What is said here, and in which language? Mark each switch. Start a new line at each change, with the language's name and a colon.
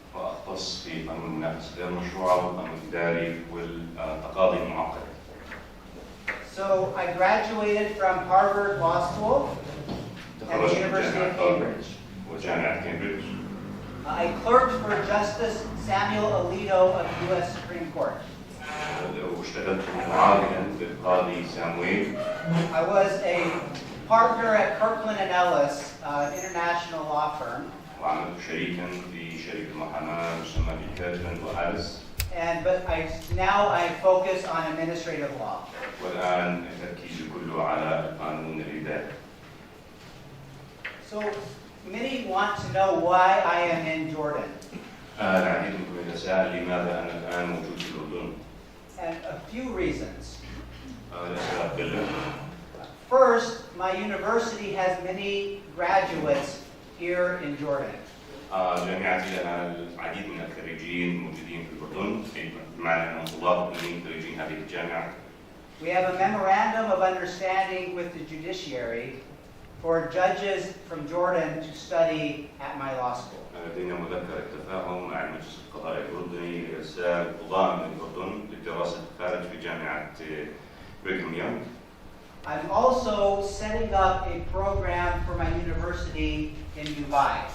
Arabic: وأختص في قانون المنافسة غير المشروعة والقانون الإداري والتقاضي المعقد.
English: So I graduated from Harvard Law School and the University of Cambridge.
Arabic: وجامعة كامبريدج.
English: I clerked for Justice Samuel Alito of the U.S. Supreme Court.
Arabic: واشتغلت معاونا للقاضي سامويل.
English: I was a partner at Kirkland & Ellis, an international law firm.
Arabic: وعملت شريكا في شركة المحاماة مسمى بكيرتلاند وأليس.
English: But now I focus on administrative law.
Arabic: والآن تركيزي كله على القانون الإداري.
English: So many want to know why I am in Jordan.
Arabic: العديد منكم يتساءل لماذا أنا الآن موجود في الأردن.
English: And a few reasons.
Arabic: الأسباب كلها.
English: First, my university has many graduates here in Jordan.
Arabic: جامعتي لها العديد من الخريجين موجودين في الأردن، بمعنى أنهم طلاب من خريجين هذه الجامعة.
English: We have a memorandum of understanding with the judiciary for judges from Jordan to study at my law school.
Arabic: لدينا مذكرة تفاهم مع المجلس القضائي الأردني لإرسال قضاة من الأردن للدراسة الخارج في جامعة بريغهام.
English: I'm also setting up a program for my university in Dubai.